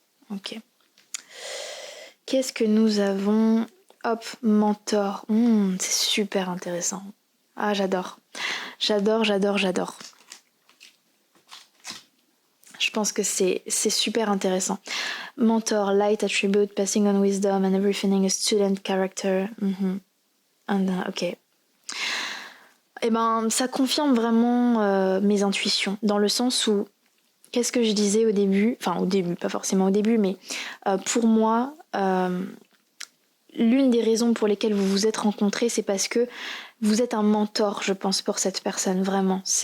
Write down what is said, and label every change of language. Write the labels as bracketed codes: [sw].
[fr] Ok. Qu'est-ce que nous avons? Hop, mentor. C'est super intéressant. Ah, j'adore. J'adore. Je pense que c'est super intéressant. [en] Mentor, light attribute, passing on wisdom and everything, a student character. [fr] Ok. Eh ben, ça confirme vraiment mes intuitions, dans le sens où, qu'est-ce que je disais au début? Enfin, au début, pas forcément au début, mais pour moi, l'une des raisons pour lesquelles vous vous êtes rencontrés, c'est parce que vous êtes un mentor, je pense, pour cette personne, vraiment.